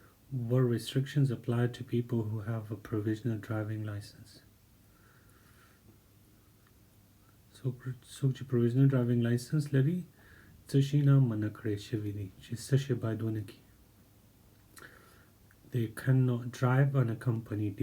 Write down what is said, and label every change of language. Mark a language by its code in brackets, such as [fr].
[en] What restrictions apply to people who have a provisional driving license? [ps] So provisional driving license لري څه شي نه منع کړی شوي دي چې څه شي باید ونه کړي. [en] They cannot drive unaccompanied.